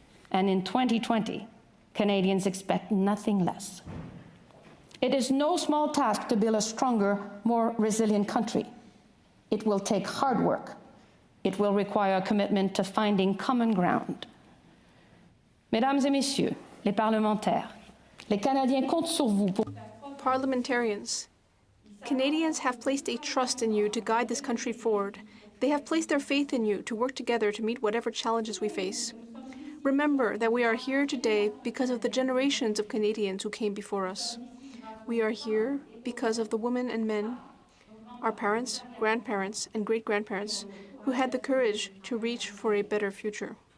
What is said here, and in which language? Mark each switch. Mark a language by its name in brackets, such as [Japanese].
[English] And in 2020, Canadians expect nothing less. It is no small task to build a stronger, more resilient country. It will take hard work. It will require a commitment to finding common ground. [French] Mesdames et messieurs, les parlementaires, les Canadiens comptent sur vous pour... [English] Parliamentarians, Canadians have placed a trust in you to guide this country forward. They have placed their faith in you to work together to meet whatever challenges we face. Remember that we are here today because of the generations of Canadians who came before us. We are here because of the women and men, our parents, grandparents, and great-grandparents who had the courage to reach for a better future.